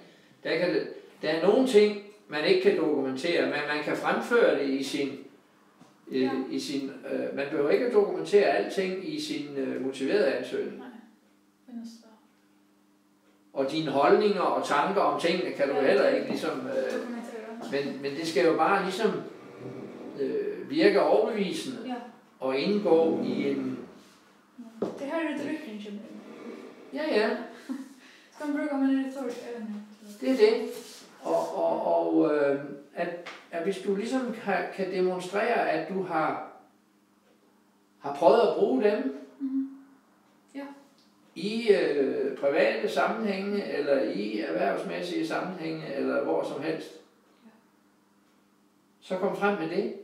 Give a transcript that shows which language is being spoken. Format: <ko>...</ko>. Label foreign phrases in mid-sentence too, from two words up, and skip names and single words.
<da>Der er nogle ting, man ikke kan dokumentere, men man kan fremføre det i sin man behøver ikke at dokumentere alting i sin motiverede ansøgning. Nej. Og dine holdninger og tanker om tingene kan du heller ikke ligesom men det skal jo bare ligesom virke overbevisende og indgå i en... Det her er rytmen,</da> <sv>känner du?</sv> <da>Ja.</da> <sv>Ska man bruka med retorisk evne?</sv> <da>Det er det. Og at hvis du ligesom kan demonstrere, at du har prøvet at bruge dem i private sammenhænge, eller i erhvervsmæssige sammenhænge, eller hvor som helst, så kom frem med det.</da>